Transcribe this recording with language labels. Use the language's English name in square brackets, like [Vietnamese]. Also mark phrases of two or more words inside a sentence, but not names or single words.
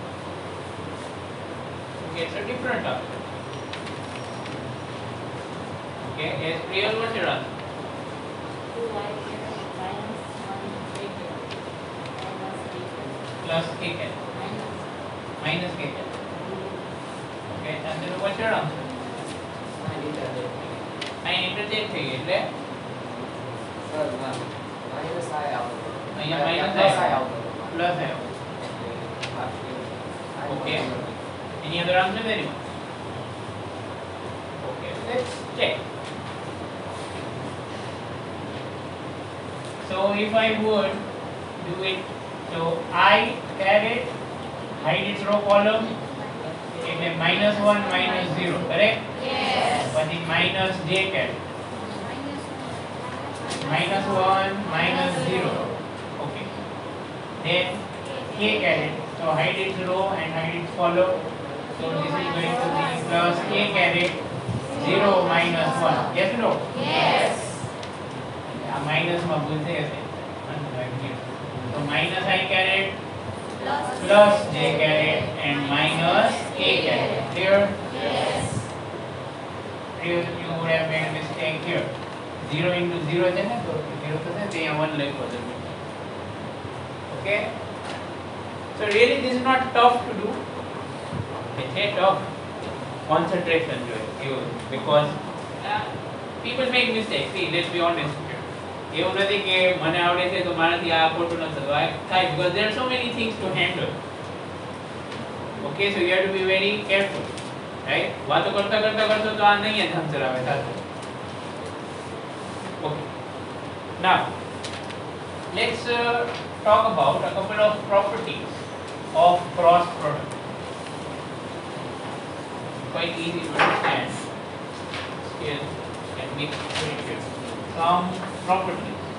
[English] Who gets a different answer? Okay, yes, Priyal, what's your answer? Plus K caret. Minus K caret. Okay, and then what's your answer? Sign interchange [Gujarati] થઈ ગઈ એટલે અહીંયા minus આવ્યો. Plus આવ્યો. [English] Okay. Any other answer anyone? Okay, let's check. So if I would do it, so I caret hide its row column એટલે -1 -0, correct? Yes. પછી minus J caret -1 -0. Okay. Then K caret, so hide its row and hide its column. So this is going to be plus K caret 0 -1. Yes or no? Yes. [Gujarati] આ માઈનસ માં ભૂલ થઈ હશે. [English] So minus I caret plus J caret and minus K caret. Clear? Yes. You would have made a mistake here. [Gujarati] 0 into 0 છે ને, તો 0 થશે તો અહીંયા 1 લખો છો. [English] Okay? So really this is not tough to do. It's a tough concentration જોઈએ because people make mistakes. See, let's be honest here. [Gujarati] એવું નથી કે મને આવડે છે તો મારાથી આ ખોટું ન થાય [English] because there are so many things to handle. Okay, so you have to be very careful. Right? [Gujarati] વાતો કરતા તો આ નહીં જ આન્સર આવે સાથે. [English] Okay. Now, let's talk about a couple of properties of cross product. Quite easy to understand. Here can be put some properties.